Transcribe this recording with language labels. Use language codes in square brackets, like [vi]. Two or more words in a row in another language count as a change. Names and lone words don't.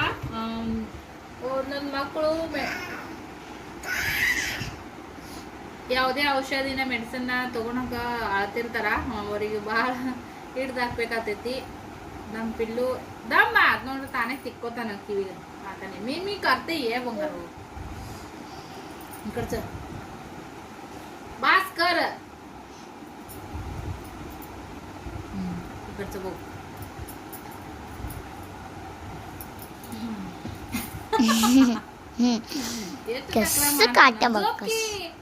[kn] ನನ್ನ ಮಕ್ಕಳು ಯಾವುದೇ ಔಷಧಿನ ಮೆಡಿಸಿನ್ನ ತೊಗೊಳಕ ಅಳ್ತಿರ್ತಾರ, ಅವರಿಗೆ ಭಾಳ ಹಿಡ್ದು ಹಾಕ್ಬೇಕಾಗ್ತೈತಿ. ನಮ್ಮ ಪಿಲ್ಲು ದಮ್ಮ ಅದು ನೋಡ್ರಿ ತಾನೇ ತಿಕ್ಕೋತಾನ ಕಿವಿಗೆ ಹಾತಾನೆ. [mr] मी करते बंगारू इकडचं बास कर. इकडचं बघ. कसं काटा बघ कसं.